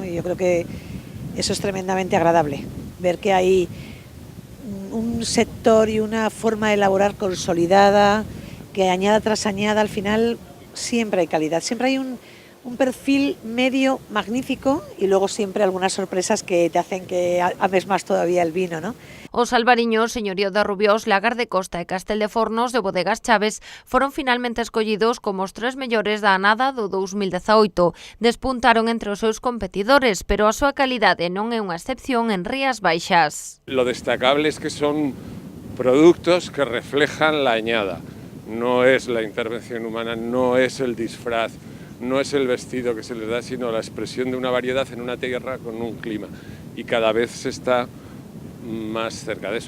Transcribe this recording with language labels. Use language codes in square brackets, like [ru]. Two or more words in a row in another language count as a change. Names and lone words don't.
[es] Y yo creo que eso es tremendamente agradable, ver que hay un sector y una forma de elaborar consolidada, que añada tras añada al final siempre hay calidad, siempre hay un perfil medio magnífico y luego siempre algunas sorpresas que te hacen que ames más todavía el vino, ¿no? [gl] Os albariños Señorío de Rubiós, Lagar de Costa e Casteldefornos de Bodegas Chaves foron finalmente escollidos como os 3 mellores da anada do 2018. Despuntaron entre os seus competidores, pero a súa calidade non é unha excepción en Rías Baixas. [es] Lo destacable es que son productos que reflejan la añada. No es la intervención humana, no es el disfraz, no es el vestido que se les da, sino la expresión de una variedad en una tierra con un clima. Y cada vez se está más cerca de eso.